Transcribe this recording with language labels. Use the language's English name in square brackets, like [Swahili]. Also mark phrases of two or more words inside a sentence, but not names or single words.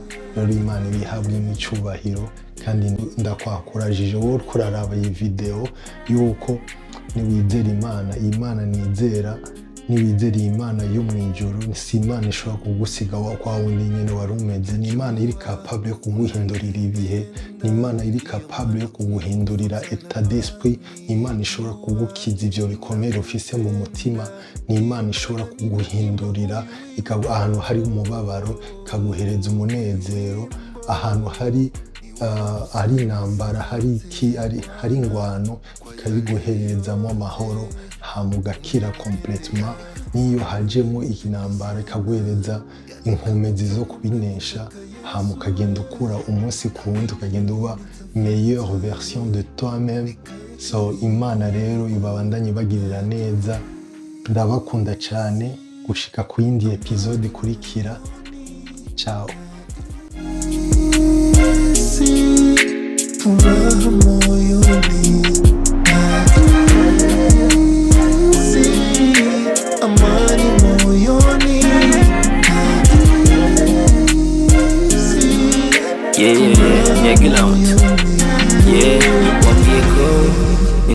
[Rundi] Rero Imana ibihabwe n'icubahiro, kandi ndakwakurajije wowe kuraraba iyi video yuko niwizera Imana nizera, niwizera Imana yo mwijuru, si Imana ishobora kugusiga kwa wundi nyene wari umeze. Ni Imana iri capable yo kuguhindurira ibihe, ni Imana iri capable yo kuguhindurira [French] état d'esprit, [Rundi] ni Imana ishobora kugukiza ivyo bikomere ufise mu mutima, ni Imana ishobora kuguhindurira ahantu hari umubabaro ikaguhereza umunezero, ahantu hari intambara, hari ingwano ikabiguherezamo amahoro, hamugakira complètement. Niyo hajemo intambara ikaguhereza inkomezi zo kubinesha, hamukagenda ukura umunsi ku wundi, ukagenda uba [French] meilleure version de toi-même. [Rundi] So Imana rero ibabandanye bagirira neza. Ndabakunda cyane. Gushika ku yindi episode ikurikira. Ciao. [Swahili] Furaha moyoni, amani moyoni. [English] Yeah, get out. Yeah,